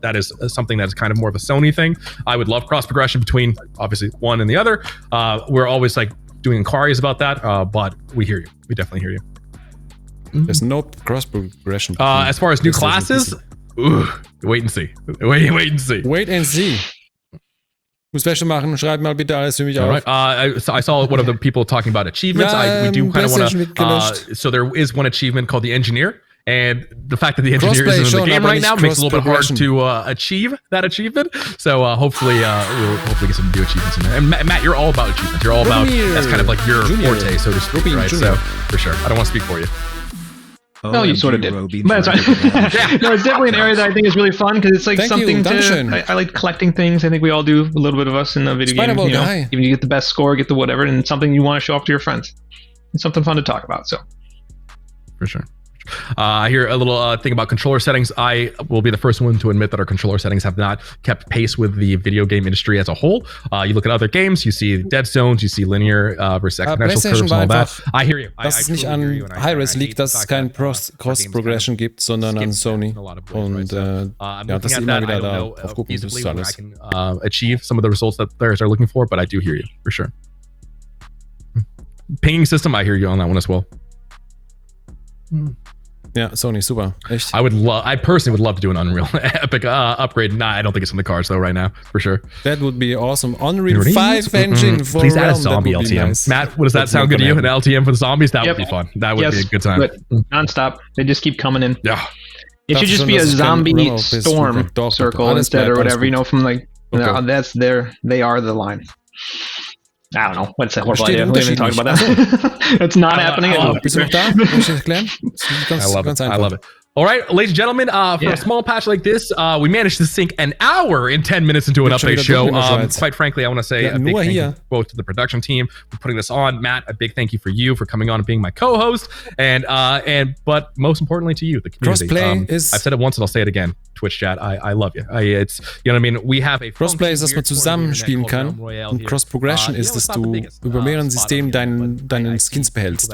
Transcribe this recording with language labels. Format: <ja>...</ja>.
<en>That is something that is kind of more of a Sony thing. I would love cross progression between obviously one and the other. We're always like doing inquiries about that, but we hear you. We definitely hear you. There's no cross progression. As far as new classes, wait and see. Wait and see. Wait and see.</en> <de>Muss Wäsche machen, schreib mal bitte alles für mich auf.</de> <en>I saw one of the people talking about achievements. We do kind of want to. So there is one achievement called the Engineer, and the fact that the Engineer isn't in the game right now makes it a little bit hard to achieve that achievement. So hopefully we'll get some new achievements in there. And Matt, you're all about achievements. You're all about that's kind of like your forte, so to speak, right? So for sure, I don't want to speak for you. No, you sort of did. But no, it's definitely an area that I think is really fun because it's like something I like collecting things. I think we all do, a little bit of us in the video game. You know, even you get the best score, get the whatever, and it's something you want to show off to your friends. It's something fun to talk about. So, for sure. I hear a little thing about controller settings. I will be the first one to admit that our controller settings have not kept pace with the video game industry as a whole. You look at other games, you see dead zones, you see linear versus exponential curves and all that. I hear you.</en> <de>Dass es nicht an Hi-Res liegt, dass es kein Cross-Progression gibt, sondern an Sony. Und das ist immer wieder da auf gucken, das ist alles.</de> <en>I can achieve some of the results that players are looking for, but I do hear you, for sure. Pinging system, I hear you on that one as well. Yeah,</en> <de>Sony, super. Echt.</de> <en>I personally would love to do an Unreal Epic upgrade. Nah, I don't think it's in the cards though right now, for sure. That would be awesome. Unreal 5 engine for Please add a zombie LTM. Nice. Matt, does that sound good to you? An LTM for the zombies? That would be fun. That would be a good time. Non-stop. They just keep coming in. Yeah. It should just be a zombie storm circle instead or whatever, you know, from like, they are the line. I don't know. What's that horrible idea? We haven't talked about that. It's not happening.</en> <de>Bist du noch da? Kann ich erklären?</de> <en>I love it. All right, ladies and gentlemen, for a small patch like this, we managed to sink an hour and 10 minutes into an update show. Quite frankly, I want to say a big thank you both to the production team for putting this on. Matt, a big thank you for you for coming on and being my co-host, but most importantly to you, the community. Crossplay is. I've said it once and I'll say it again. Twitch chat. I love you. It's, you know what I mean? We have a</en> <de>Crossplay ist, dass man zusammenspielen kann. Und Cross-Progression ist, dass du über mehreren Systemen deinen Skins behältst.</de>